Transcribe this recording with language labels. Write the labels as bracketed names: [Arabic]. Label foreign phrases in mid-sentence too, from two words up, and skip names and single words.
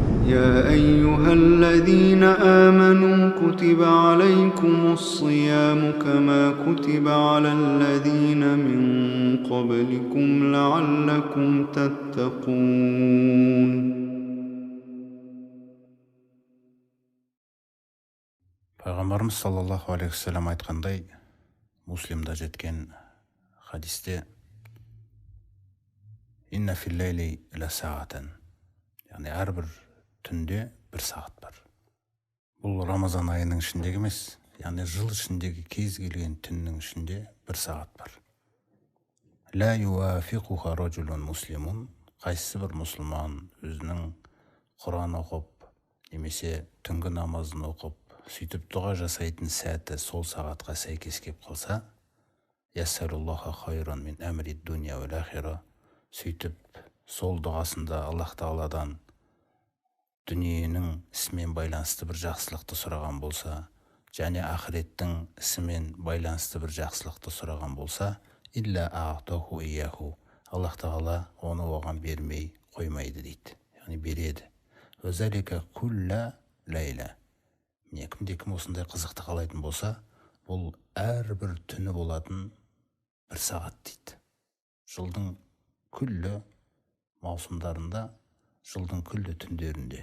[Arabic] يا أيها الذين آمنوا كتب عليكم الصيام كما كتب على الذين من قبلكم لعلكم تتقون. [Kazakh] Пайғамбарымыз [Arabic] صلى الله عليه وسلم [Kazakh] айтқандай, муслимда жеткен хадисте, [Arabic] إن في الليل لساعة, [Kazakh] яғни әрбір түнде бір сағат бар. Бұл Рамазан айының ішіндегі емес, яғни жыл ішіндегі кез келген түннің ішінде бір сағат бар. [Arabic] لا يوافقها رجل مسلم, [Kazakh] қайсысы бір мұсылман өзінің Құран оқып, немесе түнгі намазын оқып, сөйтіп дұға жасайтын сәті сол сағатқа сәйкес кеп қалса, [Arabic] يسأل الله خيرا من أمر الدنيا والآخرة, [Kazakh] сөйтіп сол дұғасында Аллах Тағаладан дүниенің ісімен байланысты бір жақсылықты сұраған болса, және ақыреттің ісімен байланысты бір жақсылықты сұраған болса, [Arabic] إلا أعطاه إياه, [Kazakh] Аллах Тағала оны оған бермей қоймайды дейді, яғни береді. [Arabic] وذلك كل ليلة, [Kazakh] кімде-кім осындай қызықты қалайтын болса, бұл әрбір түні болатын бір сағат дейді. Жылдың күллі маусымдарында, жылдың күллі түндерінде.